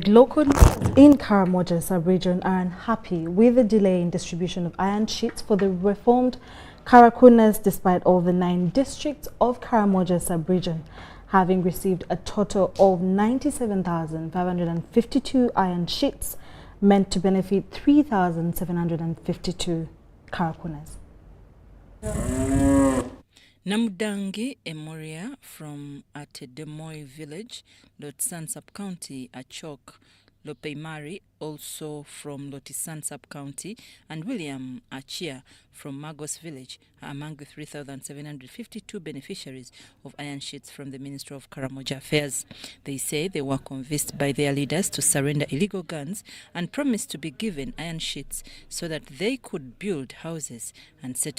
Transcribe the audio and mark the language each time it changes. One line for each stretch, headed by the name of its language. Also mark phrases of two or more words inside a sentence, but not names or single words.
English: Locals in Karamoja sub-region are unhappy with the delay in distribution of iron sheets for the reformed Karakunas despite all the 9 districts of Karamoja sub-region having received a total of 97,552 iron sheets meant to benefit 3,752 Karakunas. Namudangi Emoria from Atedemoy village, Lotsan sub-county, Achok, Lopeimari, also from Lotisan sub-county, and William Achia from Magos village are among the 3,752 beneficiaries of iron sheets from the Ministry of Karamoja Affairs. They say they were convinced by their leaders to surrender illegal guns and promised to be given iron sheets so that they could build houses and settle.